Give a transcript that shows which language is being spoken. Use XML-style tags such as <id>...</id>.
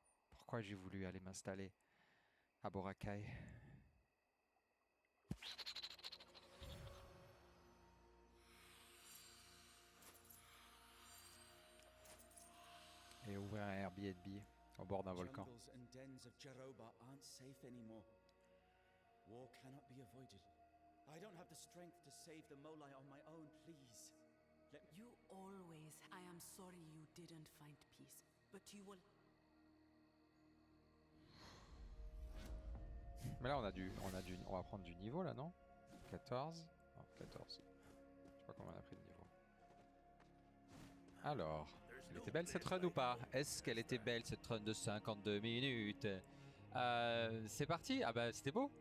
<fr>Pourquoi j'ai voulu aller m'installer à Boracay? Et ouvrir un Airbnb au bord d'un volcan.</fr> <en>Jungles and dens of Jeroba aren't safe anymore. War cannot be avoided. I don't have the strength to save the Molai on my own, please. You always. I am sorry you didn't find peace, but you will.</en> <fr>Mais là on va prendre du niveau là, non? 14. Non, 14. Je sais pas combien on a pris de niveau. Alors, elle était belle cette run ou pas? Est-ce qu'elle était belle cette run de 52 minutes? C'est parti. Ah bah c'était beau.</fr>